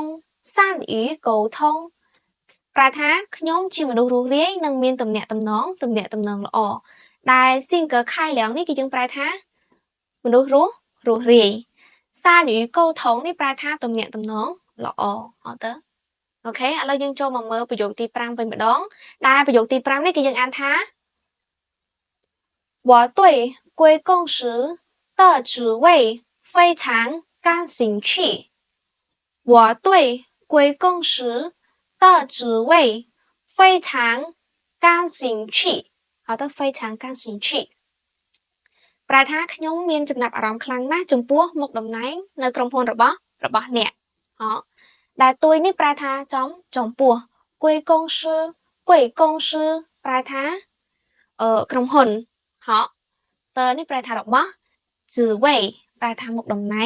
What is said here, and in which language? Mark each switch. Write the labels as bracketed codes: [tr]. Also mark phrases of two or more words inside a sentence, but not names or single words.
[km] ប្រែថាខ្ញុំជាមនុស្សរស់រាយនិងមានទំនាក់ទំនងល្អដែល [zh] 性格开朗 [km] នេះគឺយើងប្រែថាមនុស្សរស់រាយ [zh] 善于沟通 [km] នេះប្រែថាទំនាក់ទំនងល្អហ៎តើអូខេឥឡូវយើងចូលមកមើលប្រយោគទី5វិញម្ដងដែលប្រយោគទី5នេះគឺយើងអានថា [zh] 我对贵公司的职位非常感兴趣我对贵公司的职位非常感兴趣好的非常感兴趣ប្រែ [km] ថាខ្ញុំមានចំណាប់អារម្មណ៍ខ្លាំងណាស់ចំពោះមុខតំណែងនៅក្រុមហ៊ុនរបស់អ្នកហ៎ដែលទួយនេះប្រែថាចំពោះ [zh] 贵公司 [km] ប្រែថាក្រុមហ៊ុនហ៎តើនេះប្រែថារបស់职位ប្រែថាមុខតំណែ